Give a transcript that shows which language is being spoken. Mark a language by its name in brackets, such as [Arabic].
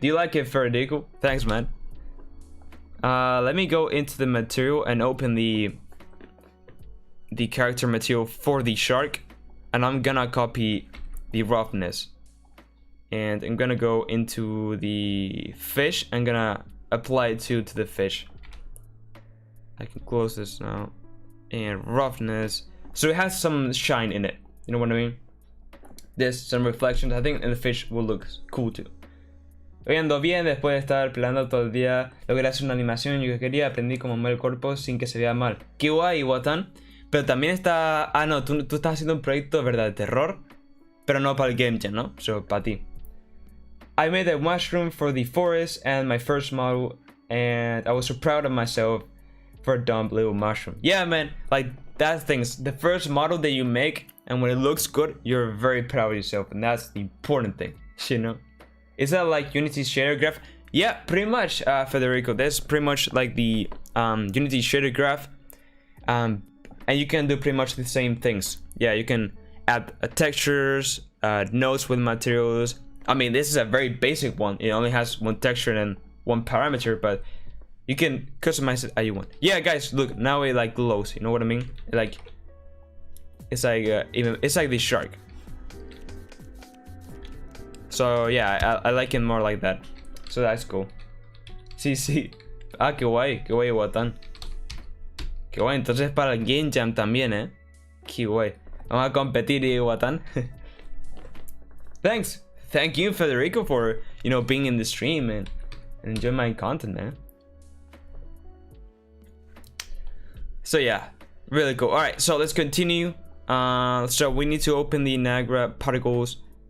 [English] Do you like it, Federico? Thanks, man. Let me go into the material and open the character material for the shark, and I'm gonna copy the roughness, and I'm gonna go into the fish. I'm gonna apply it to the fish. I can close this now, and roughness, so it has some shine in it, you know what I mean. There's some reflections, I think, and the fish will look cool too. [Spanish] Hoy ando bien, después de estar planeando todo el día, logré hacer una animación yo que quería, aprendí cómo mover el cuerpo sin que se vea mal. Qué guay, Watan. Pero también está... Ah, no, tú estás haciendo un proyecto, ¿verdad? De terror, pero no para el Game Jam, ¿no? Solo para ti. [English] I made a mushroom for the forest and my first model, and I was so proud of myself for a dumb little mushroom. Yeah, man, like that thing's the first model that you make, and when it looks good, you're very proud of yourself, and that's the important thing, you know? Is that like Unity shader graph? Yeah, pretty much, Federico. That's pretty much like the Unity shader graph, and you can do pretty much the same things. Yeah, you can add textures, nodes with materials. I mean, this is a very basic one. It only has one texture and one parameter, but you can customize it as you want. Yeah, guys, look, now it like glows. You know what I mean? Like, it's like it's like the shark. So yeah, I like it more like that. So that's cool. [Spanish] Sí. Ah, qué guay, Guatán. Qué guay, entonces para el Game Jam también, Qué guay. Vamos a competir, Guatán. [English] Thank you, Federico, for, you know, being in the stream and enjoy my content, man. So yeah, really cool. All right, so let's continue. So we need to open the Niagara particles.